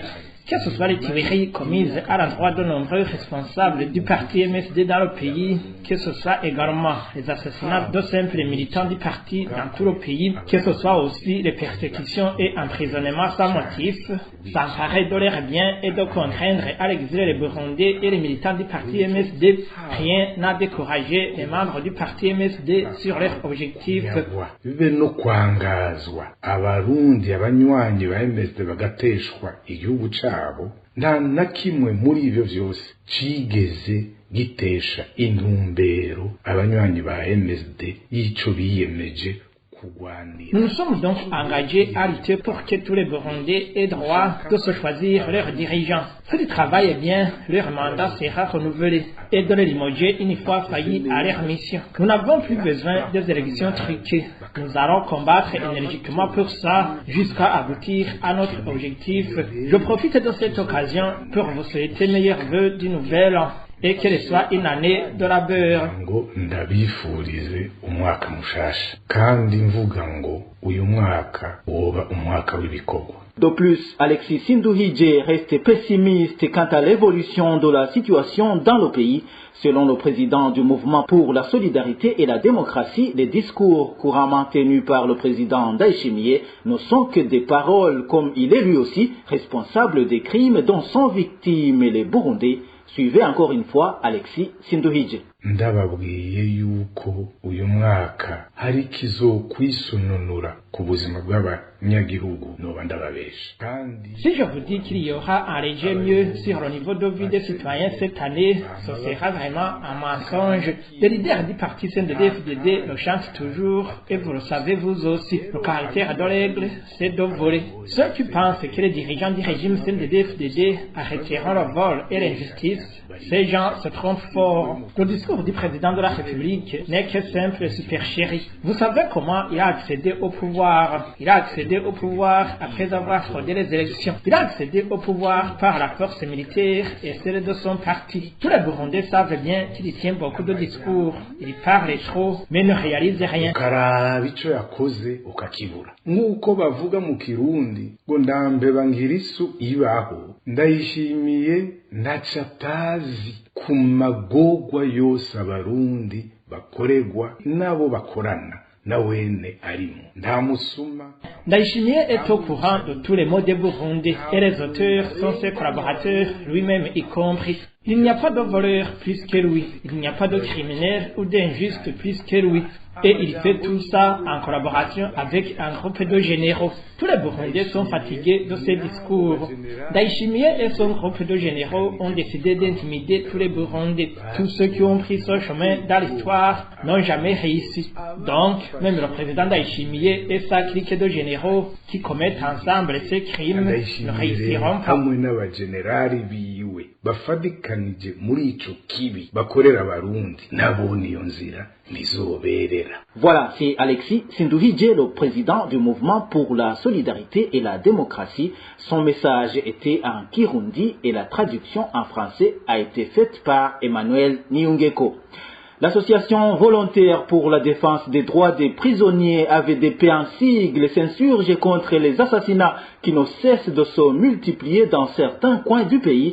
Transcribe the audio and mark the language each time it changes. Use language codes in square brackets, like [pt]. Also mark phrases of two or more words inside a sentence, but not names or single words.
[fr] Que ce soit les tueries commises à l'endroit de nombreux responsables du parti MSD dans le pays, que ce soit également les assassinats de simples militants du parti dans tout le pays, que ce soit aussi les persécutions et emprisonnements sans motif, s'emparer de leurs biens et de contraindre à l'exil les Burundais et les militants du parti MSD, rien n'a découragé les membres du parti MSD sur leurs objectifs. [rn] No kwangazwa abarundi abanywanyi ba MSD bagateshwa igihugu cyabo nta na kimwe muri ivyo vyose cigeze gitesha intumbero abanywanyi ba MSD y'ico biyemeje. [fr] Nous nous sommes donc engagés à lutter pour que tous les Burundais aient droit de se choisir leurs dirigeants. S'ils travaillent bien, leur mandat sera renouvelé et de les limoger une fois faillis à leur mission. Nous n'avons plus besoin des élections truquées. Nous allons combattre énergiquement pour ça jusqu'à aboutir à notre objectif. Je profite de cette occasion pour vous souhaiter meilleurs vœux du nouvel an. Et qu'elle soit une année de labeur. [rn] Ngo ndabifurize umwaka mushasha kandi mvuga ngo uyu mwaka woba umwaka w'ibikorwa. [fr] De plus, Alexis Sinduhije reste pessimiste quant à l'évolution de la situation dans le pays. Selon le président du mouvement pour la solidarité et la démocratie, les discours couramment tenus par le président Ndayishimiye ne sont que des paroles, comme il est lui aussi responsable des crimes dont sont victimes les Burundais. Suivez encore une fois Alexis Sinduhije. [rn] Ndababwiye yuko uyu mwaka hari kizokwisununura ku buzima bw'abanyagihugu noba ndababesha. [fr] Si je vous dis qu'il y aura un léger mieux sur le niveau de vie des citoyens cette année, ce sera vraiment un mensonge. Les leaders du parti CNDD-FDD le chantent toujours et vous le savez vous aussi. Le caractère de l'aigle, c'est de voler. Ceux qui pensent que les dirigeants du régime CNDD-FDD arrêteront le vol et l'injustice, ces gens se trompent fort. Le discours du président de la République n'est que simple supercherie. Vous savez comment il a accédé au pouvoir. Il a accédé au pouvoir après avoir fraudé les élections. Il a accédé au pouvoir par la force militaire et celle de son parti. Tous les Burundais savent bien qu'il tient beaucoup de discours. Il parle trop, mais ne réalise rien. [rn] Ukaraba ico yakoze ukakibura. Nk'uko bavuga mu Kirundi ngo ndambeba ngirisu ibaho. Ndayishimiye ntacatazi ku magogwa yose abarundi bakorerwa nabo bakorana nawene arimo nta musuma. [fr] Ndayishimiye est au courant de tous les maux des Burundais et les auteurs sont ses collaborateurs, lui-même y compris. Il n'y a pas de voleur plus que lui. Il n'y a pas de criminel ou d'injuste plus que lui. Et il fait tout ça en collaboration avec un groupe de généraux. Tous les Burundais sont fatigués de ces discours. Ndayishimiye et son groupe de généraux ont décidé d'intimider tous les Burundais. Tous ceux qui ont pris ce chemin dans l'histoire n'ont jamais réussi. Donc, même le président Ndayishimiye et sa clique de généraux qui commettent ensemble ces crimes ne réussiront pas. [rn] hamwe n'abajenerali biwe bafadikanije muri ico kibi bakorera abarundi nabo niyo nzira nizoberera. [fr] Voilà, c'est Alexis Sindouhidje, le président du mouvement pour la solidarité et la démocratie. Son message était en Kirundi et la traduction en français a été faite par Emmanuel Niungeko. L'association volontaire pour la défense des droits des prisonniers AVDP en sigle s'insurge contre les assassinats qui ne cessent de se multiplier dans certains coins du pays.